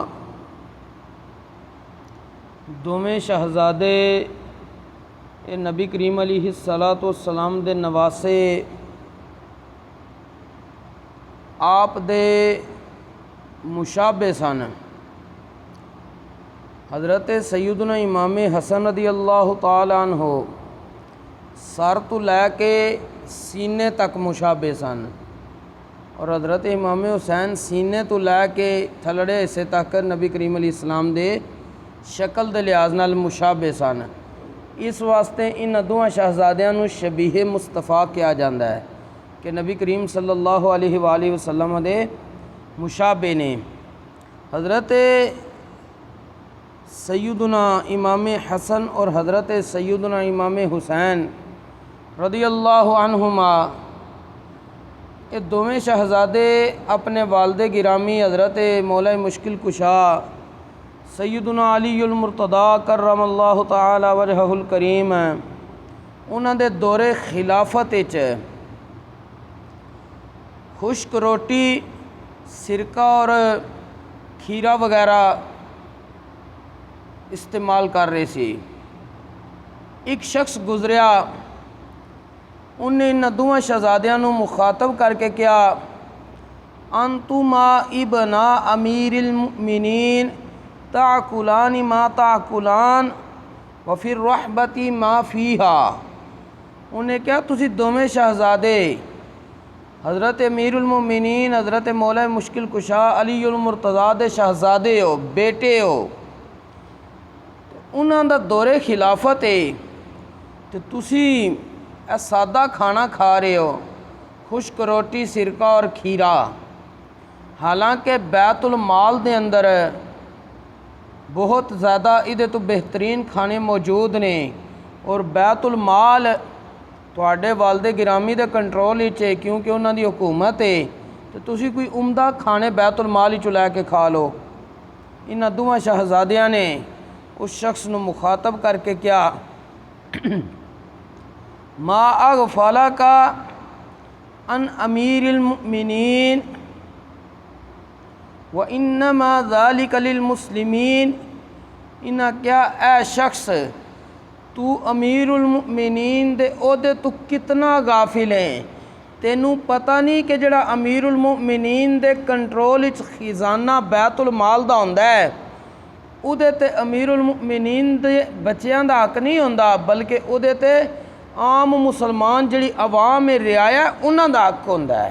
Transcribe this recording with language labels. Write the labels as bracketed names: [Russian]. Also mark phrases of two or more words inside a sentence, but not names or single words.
[Punjabi] دوویں شہزادے نبی کریم [Arabic] عليه الصلاة والسلام [Punjabi] دے نواسے آپ دے مشابہ سن. حضرت سیدنا امام حسن [Arabic] رضي الله تعالى عنه [Punjabi] سر توں لے کے سینے تک مشابہ سن اور حضرت امام حسین سینے توں لے کے تھلڑے حصے تک نبی کریم [Arabic] عليه السلام [Punjabi] دے شکل دے لحاظ نال مشابہ سن. اس واسطے ان دوواں شہزادیاں نوں شبیہ مصطفیٰ کہا جاتا ہے کہ نبی کریم [Arabic] صلى الله عليه وسلم [Punjabi] دے مشابہ نیں. حضرت سیدنا امام حسن اور حضرت سیدنا امام حسین رضی اللہ عنہما ایہ دوویں شہزادے اپنے والد گرامی حضرت مولا مشکل کشا سیدنا علی المرتضیٰ [Arabic] كرم الله تعالى وجهه الكريم [Punjabi] انہاں دے دورِ خلافت وچ خشک روٹی سرکہ اور کھیرا وغیرہ استعمال کر رہے سی. اک شخص گزریا، اوہنے ان دوواں شہزادیاں نوں مخاطب کر کے کیہا [Arabic] أنتما ابنا أمير المؤمنين تأكلان ما تأكلان وفي الرحبة ما فيها. [Punjabi] اوہنے کیہا تسی دوویں شہزادے حضرت امیر المؤمنین حضرت مولا مشکل کشا علی المرتضیٰ دے شہزادے ہو، بیٹے ہو، انہاں دا دورِ خلافت ہے تے تسی سادہ کھانا کھا رہے ہو، خشک روٹی سرکہ اور کھیرا. حالانکہ بیت المال دے اندر بہت زیادہ ایہدے توں بہترین کھانے موجود نیں اور بیت المال تہاڈے والد گرامی دے کنٹرول وچ ہے کیونکہ انہاں دی حکومت ہے تے تسی کوئی عمدہ کھانے بیت المال وچوں لے کے کھا لو. انہاں دوواں شہزادیاں نے اس شخص نوں مخاطب کر کے کیہا [Arabic] ما أغفلك عن أمير المؤمنين وإنما ذلك للمسلمين. [Punjabi] انہاں کیہا اے شخص تو امیر المؤمنین دے عہدے توں کنا غافل ہے، تینوں پتہ نہیں کہ جیہڑا امیر المؤمنین دے کنٹرول وچ خزانہ بیت المال دا ہوندا ہے اوہدے تے امیر المؤمنین دے بچیاں دا حق نہیں ہوندا بلکہ اوہدے تے عام مسلمان جیہڑی عوام ہے رعایا انہاں دا حق ہوندا ہے.